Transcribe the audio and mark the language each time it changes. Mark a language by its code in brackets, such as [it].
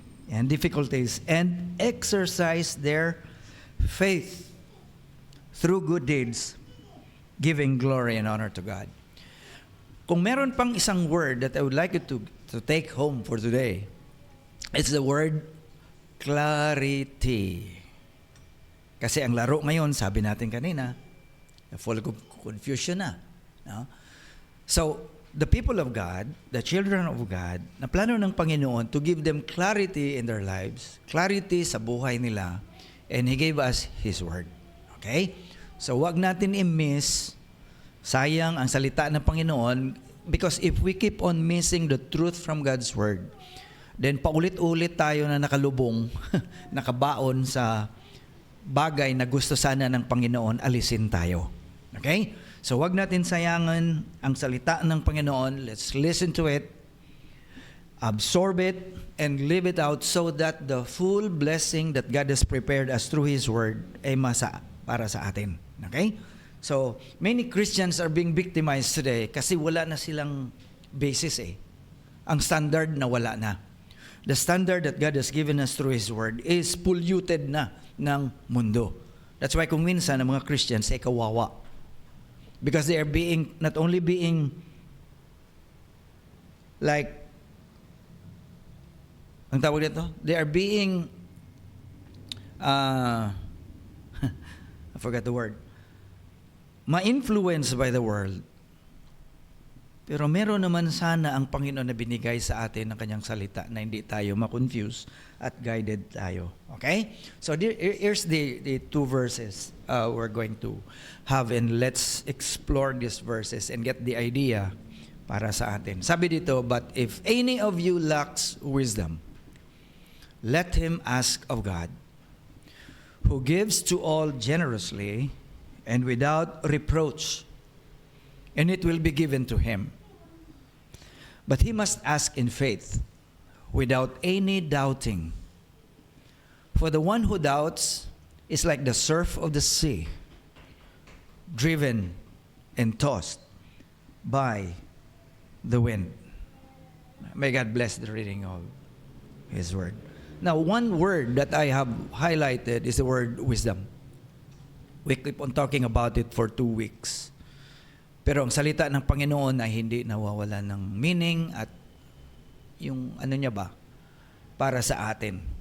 [en] and difficulties and exercise their faith through good deeds, giving glory and honor to God. [tl] Kung meron pang isang [en] word that I would like you to take home for today, it's the word clarity. [tl] Kasi ang laro ngayon, sabi natin kanina, [en] full of confusion [tl] na. No? [en] So, the people of God, the children of God, [tl] na plano ng Panginoon [en] to give them clarity in their lives, clarity [tl] sa buhay nila, [en] and He gave us His Word. [tl] Okay? So, wag natin i-miss. Sayang ang salita ng Panginoon, [en] because if we keep on missing the truth from God's Word, then [tl] paulit-ulit tayo na nakalubong, nakabaon sa bagay na gusto sana ng Panginoon, alisin tayo. Okay? So wag natin sayangan ang salita ng Panginoon. [en] Let's listen to it, absorb it, and live it out so that the full blessing that God has prepared us through His Word [tl] ay para sa atin. [en] Okay? So, many Christians are being victimized today [tl] kasi wala na silang basis eh. Ang standard na wala na. [en] The standard that God has given us through His Word is polluted [tl] na ng mundo. [en] That's why [tl] kung minsan ang mga Christians ay kawawa. [en] Because they are not only being like, [tl] ang tawag dito? [en] They are being, I forgot the word, ma-influenced by the world. [tl] Pero meron naman sana ang Panginoon na binigay sa atin ng kanyang salita na hindi tayo ma-confuse at guided tayo. [en] Okay? So here's the two verses we're going to have, and let's explore these verses and get the idea [tl] para sa atin. Sabi dito, [en] but if any of you lacks wisdom, let him ask of God, who gives to all generously and without reproach, and it will be given to him. But he must ask in faith, without any doubting. For the one who doubts is like the surf of the sea, driven and tossed by the wind. May God bless the reading of His Word. Now, one word that I have highlighted is the word wisdom. We keep on talking about it for 2 weeks. [tl] Pero ang salita ng Panginoon ay hindi nawawala ng meaning at yung ano niya ba, para sa atin.